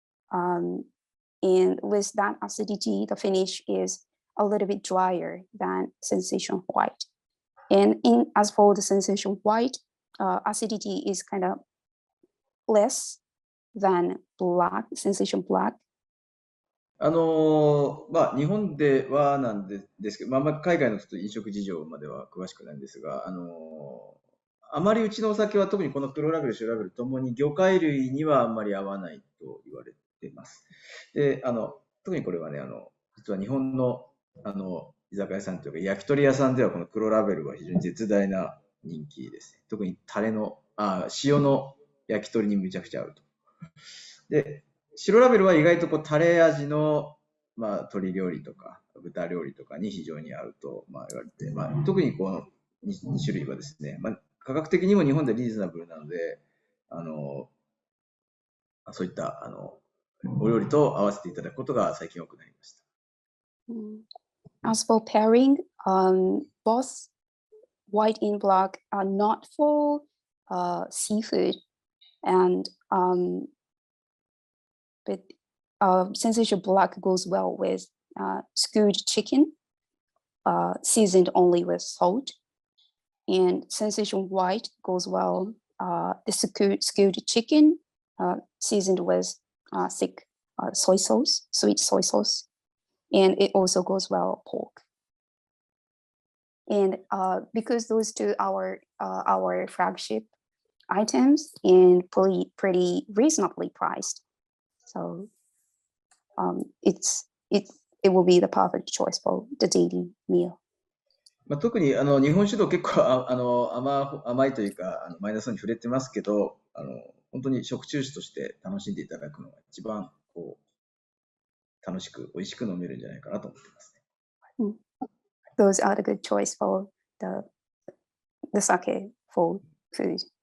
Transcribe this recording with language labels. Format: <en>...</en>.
<en>And with that acidity, the finish is a little bit drier than sensation white. And as for the sensation white, acidity is kind of less than black, sensation black.</en> <ja>日本ではなんですけど、海外のちょっと飲食事情までは詳しくないんですが、あまりうちのお酒は特にこの黒ラベル、白ラベルともに魚介類にはあんまり合わないと言われています。で、特にこれはね、実は日本の、居酒屋さんというか焼き鳥屋さんではこの黒ラベルは非常に絶大な人気ですね。特に塩の焼き鳥にむちゃくちゃ合うと。で、白ラベルは意外とタレ味の、鶏料理とか豚料理とかに非常に合うと、言われて、特にこの2種類はですね、価格的にも日本でリーズナブルなので、そういったお料理と合わせていただくことが最近多くなりました。</ja> <en>As for pairing, both white and black are not for seafood, and but sensation black goes well with stewed chicken, seasoned only with salt, and sensation white goes well the stewed chicken, seasoned with thick soy sauce, sweet soy sauce, and it also goes well pork. And because those two are our flagship items and pretty reasonably priced, so it will be the perfect choice for the daily meal.</en> <ja>特に日本酒度結構甘いというかマイナスに触れてますけど、本当に食中酒として楽しんでいただくのが一番楽しく美味しく飲めるんじゃないかなと思ってますね。</ja> <en>Those are the good choice for the sake for food.</en>